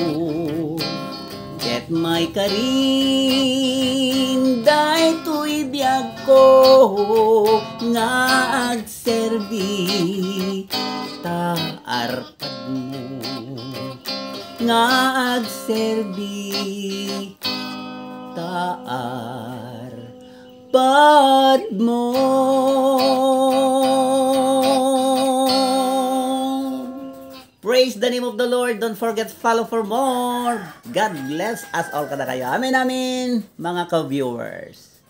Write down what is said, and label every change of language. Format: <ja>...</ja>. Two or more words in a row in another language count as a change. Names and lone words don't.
<ilo>ket may karing daytoy biyag ko nga agserbi ta arpad mo nga agserbi ta arpad mo.</ilo> <en>Praise the name of the Lord. Don't forget to follow for more. God bless us all</en> <ilo>kada kayo.</ilo> <tl>Amen, amen, mga ka-viewers.</tl>